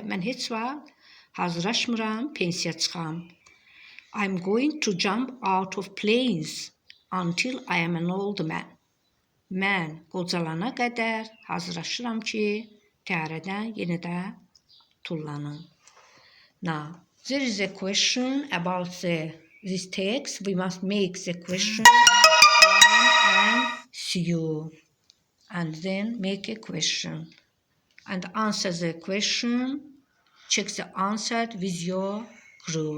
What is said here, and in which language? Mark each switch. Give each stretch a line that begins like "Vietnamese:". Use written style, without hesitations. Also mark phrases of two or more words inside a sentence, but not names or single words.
Azerbaijani: Mən heç vaxt hazırlaşmıram, pensiya çıxam.
English: I'm going to jump out of planes until I am an old man.
Azerbaijani: Mən qocalana qədər hazırlaşıram ki, təyyarədən yenə də tullanım.
English: Now, there is a question about this text. We must make the question and you, and then make a question and answer the question. Check the answer with your group.